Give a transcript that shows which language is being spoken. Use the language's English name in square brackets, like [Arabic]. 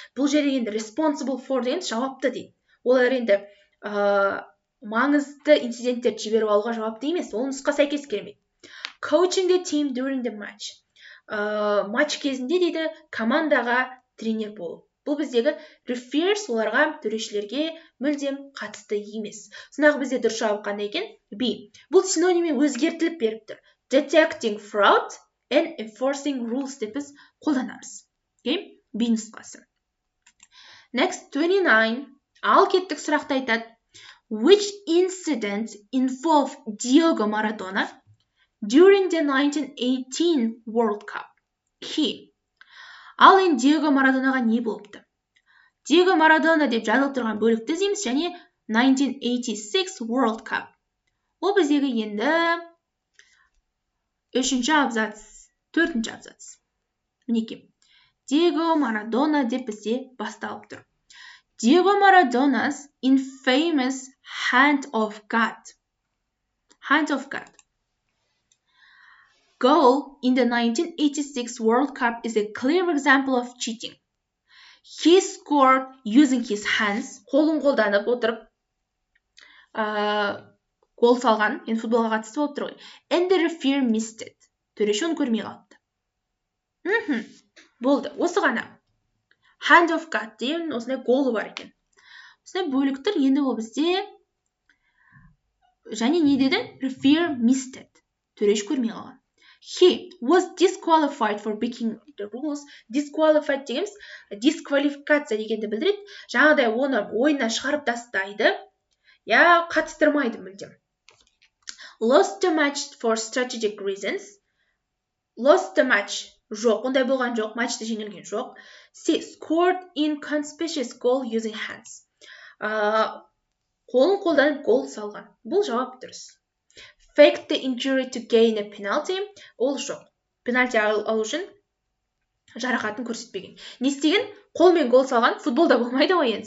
[Kazakh] Бұл жерде енді responsible for деген жауапты дейді. Олар енді маңызды инциденттерді жіберіп алуға жауапты емес, ол нұсқа сәйкес келмейді. [English] Coaching the team during the match. [Kazakh] Матч кезінде дейді командаға тренер болу. Бұл біздегі referees оларға төрешілерге мүлдем қатысты емес. Сондағы бізде дұрыс жауап қандай екен? B. Бұл синониммен өзгертіліп беріп тұр. [English] Detecting fraud and enforcing rules [Kazakh] деп біз қолданамыз. Okay? B нұсқасы. Next 29. Ал кеттік сұрақты айтады. [English] Which incident involved Diego Maradona during the 1918 World Cup? He. [Kazakh] Ал енді Диего Марадонаға не болыпты? Диего Марадона деп жазылып тұрған бөлікті іздейміз және 1986 World Cup. Ол біздегі енді 3-ші абзац, 4-ші абзац. Мінеки. Диего Марадона деп бізде басталып тұр. [English] Diego Maradona's infamous hand of God. Hand of God. Goal in the 1986 World Cup is a clear example of cheating. He scored using his hands, [Kazakh] қолын қолданып отырып, гол салған, енді футболға қатысты болып тұр ғой. [English] And the referee missed it. [Kazakh] Төреше оны көрмей қалыпты. Болды, осы ғана. Hand of God деген осындай голы бар екен. Осындай бөліктір, енді ол бізде және не деді? [English] Referee missed it. [Kazakh] Төреш көрмей қалған. [English] He was disqualified for breaking the rules. [Kazakh] Disqualified дегеніміз дисквалификация дегенді білдіреді. Жаңағыдай оны ойыннан шығарып тастайды. Я қатыстырмайды мүлдем. [English] Lost the match for strategic reasons. Lost the match. [Kazakh] Жоқ, ондай болған жоқ. Матчты жеңілген жоқ. C. [English] Scored inconspicuous goal using hands. [Kazakh] Қолын қолданып гол салған. Бұл жауап дұрыс. [English] faked the injury to gain a penalty. [Kazakh] Ол жоқ. Пенальти алу үшін жарақатын көрсетпеген. Не істеген? Қолмен гол салған, футболда болмайды ғой енді.